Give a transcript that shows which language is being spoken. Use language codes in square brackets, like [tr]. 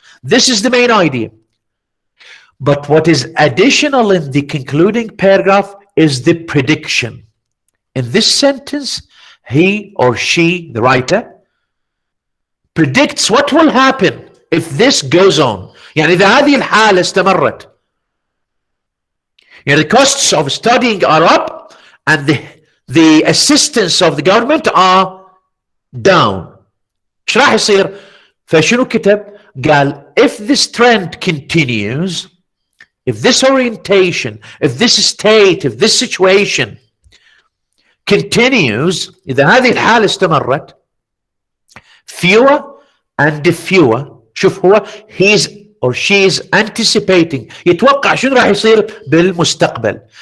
[en] This is the main idea. But what is additional in the concluding paragraph is the prediction. In this sentence, he or she, the writer, predicts what will happen if this goes on. [ar] يعني إذا هذه الحالة استمرت. يعني [en] the costs of studying are up and the assistance of the government are down. [ar] ايش راح يصير؟ فشنو كتب؟ قال [en] if this trend continues if this orientation, if this state, if this situation continues, [ar] إذا هذه الحالة استمرت, [en] fewer and fewer, [ar] شوف هو [en] he's or she's anticipating, [ar] يتوقع شنو راح يصير بالمستقبل.